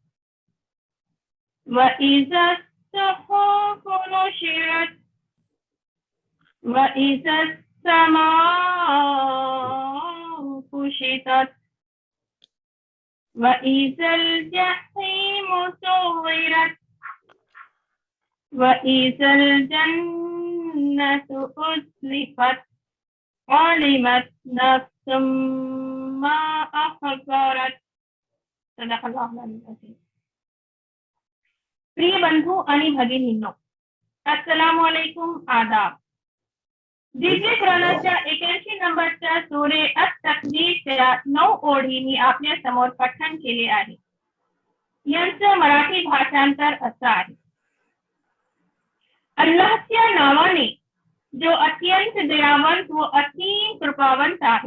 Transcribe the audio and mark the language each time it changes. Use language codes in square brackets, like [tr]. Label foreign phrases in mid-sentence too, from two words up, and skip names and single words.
[ar] وإذا الصحف نشرت وإذا السماء كشطت وإذا الجحيم سعرت وإذا الجنة أزلفت علمت نفس ما أحضرت. صدق الله العظيم. [mr] प्रिय बंधू आणि भगिनींनो, [ar] السلام عليكم, [mr] आदाब। दिव्य कुराणाच्या 81 नंबरच्या सूरे अत-तकवीरच्या 9 ओळी मी आपल्या समोर पठण केले आहे। यांचं मराठी भाषांतर असं आहे। अल्लाहच्या नावाने जो अत्यंत दयावंत व असीम कृपावंत आहे।